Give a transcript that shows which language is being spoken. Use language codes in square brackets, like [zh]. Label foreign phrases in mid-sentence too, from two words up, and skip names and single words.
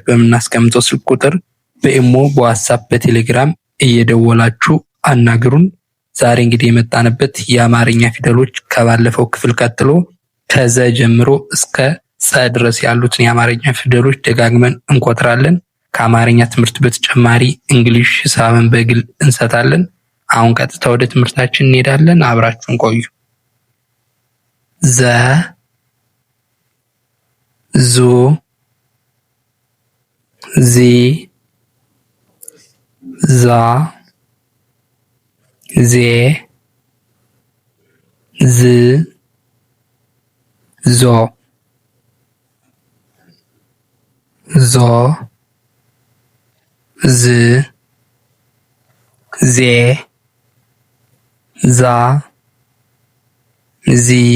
[am] በምናስቀምጠው ስልክ ቁጥር በኢሞ፣ በዋትስአፕ፣ በቴሌግራም እየደወላችሁ አናግሩን። ዛሬ እንግዲህ የመጣንበት የአማርኛ ፊደሎች ከባለፈው ክፍል ቀጥሎ ከዘ ጀምሮ እስከ ጸ ድረስ ያሉትን የአማርኛ ፊደሎች ደጋግመን እንቆጥራለን። ከአማርኛ ትምህርት በተጨማሪ እንግሊሽ፣ ሂሳብን በግል እንሰጣለን። አሁን ቀጥታ ወደ ትምህርታችን እንሄዳለን። አብራችሁን ቆዩ። ዘ ዙ ዚ ዛ ዜ ዝ ዞ ዞ ዝ ዜ ዛ ዚ